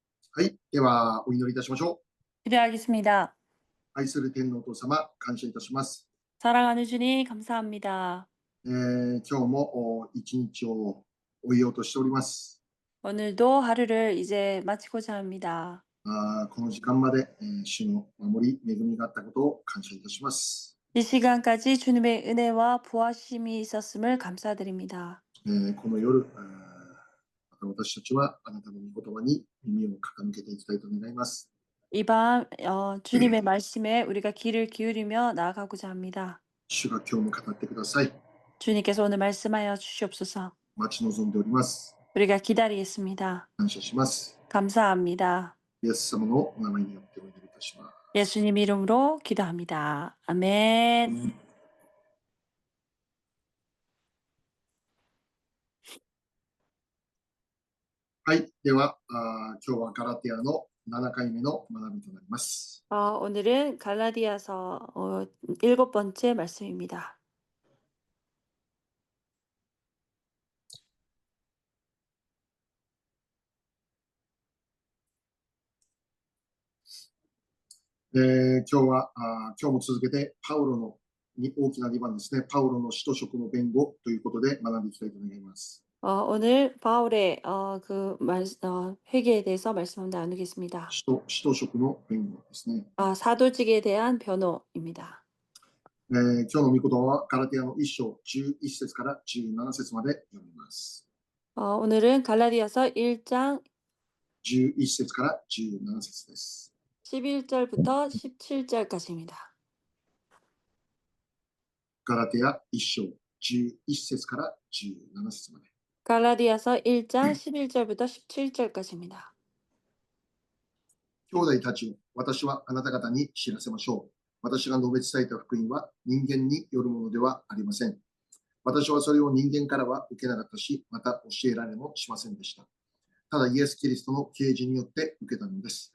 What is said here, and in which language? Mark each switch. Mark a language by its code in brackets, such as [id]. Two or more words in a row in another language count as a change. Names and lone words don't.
[ja] はい。では、お祈りいたしましょ [ko] 기도하겠습니다. [ja] う。愛する天皇お父様、感謝いたします。 [ko] 사랑하는 주님, 감사합니다. [ja] 今日も一日を終えようとしております。 [ko] 오늘도 하루를 이제 마치고자 합니다. [ja] この時間まで、主の守り、恵みがあったことを感謝いたします。 [ko] 이 시간까지 주님의 은혜와 보호하심이 있었음을 감사드립니다. [ja] この夜、また私たちはあなたの御言葉に耳を傾けていきたいと願います。 [ko] 이 밤, 주님의 말씀에 우리가 귀를 기울이며 나아가고자 합니다. [ja] 主が今日も語ってください。 [ko] 주님께서 오늘 말씀하여 주시옵소서. [ja] 待ち望んでおります。 [ko] 우리가 기다리겠습니다. [ja] 感謝します。 [ko] 감사합니다. [ja] イエス様のお名前によってお祈りいたします。 [ko] 예수님 이름으로 기도합니다. 아멘. [ja] はい。では、今日はガラティアの7回目の学びとなります。 [ko] 오늘은 갈라디아서 7번째 말씀입니다. [ja] 今日は今日も続けてパウロのに大きな2番ですね。パウロの使徒職の弁護ということで学んでいきたいと思います。 [ko] 오늘 바울의 회개에 대해서 말씀 나누겠습니다. [ja] 使徒職の弁護ですね。 [ko] 사도직에 대한 변호입니다. [ja] 今日の御言葉はガラティアの1章11節から17節まで読みます。 [ko] 오늘은 갈라디아서 1장 [ja] 11 節から17節です。 [ko] 11절부터 17절까지입니다. [ja] ガラティア1章11節から17節まで。 [ko] 갈라디아서 1장 11절부터 17절까지입니다. [ja] 兄弟たちを私はあなた方に知らせましょう。私が述べ伝えた福音は人間によるものではありません。私はそれを人間からは受けなかったし、また教えられもしませんでした。ただイエス・キリストの啓示によって受けたのです。